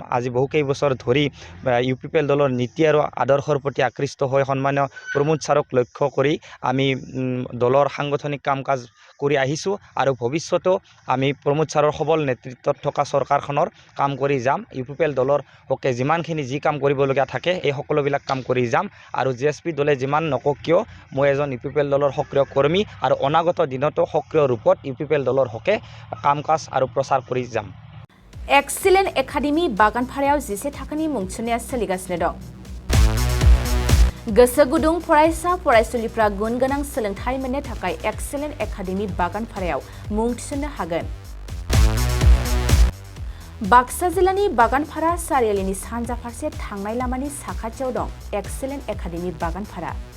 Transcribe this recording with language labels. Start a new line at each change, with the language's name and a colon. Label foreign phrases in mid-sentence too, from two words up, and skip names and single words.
Assamese: আজি বহু কেইবছৰ ধৰি ইউপিপিএল দলৰ নীতি আৰু আদৰ্শৰ প্ৰতি আকৃষ্ট হৈ সন্মানীয় প্ৰমোদ ছাৰক লক্ষ্য কৰি আমি দলৰ সাংগঠনিক কাম কাজ কৰি আহিছোঁ আৰু ভৱিষ্যতেও আমি প্ৰমোদ ছাৰৰ সবল নেতৃত্বত থকা চৰকাৰখনৰ কাম কৰি যাম। ইউপিপিএল দলৰ হকে যিমানখিনি যি কাম কৰিবলগীয়া থাকে এই সকলোবিলাক কাম কৰি যাম। আৰু জিএছপি দলে যিমান নকওক কিয় মই এজন ইউপিপিএল দলৰ সক্ৰিয় কৰ্মী আৰু অনাগত দিনতো সক্ৰিয় ৰূপত ইউপিপিএল দলৰ হকে কাম কাজ আৰু প্ৰচাৰ কৰি যাম।
Bodo: एक्सिलेन्ट एकाडेमि बागानपारायाव 11 थाखोनि मुं थिसननाया सोलिगासिनो दं। गोसो गुदुं फरायसा फरायसुलिफ्रा गुन गोनां सोलोंथाइ मोननो थाखाय एक्सिलेन्ट एकाडेमि बागानपारायाव मुं थिसननो हागोन। बाक्सा जिल्लानि बागानपारा सारियालिनि सानजा फारसे थांनाय लामानि साखाथियाव दं एक्सिलेन्ट एकाडेमि बागानपारा।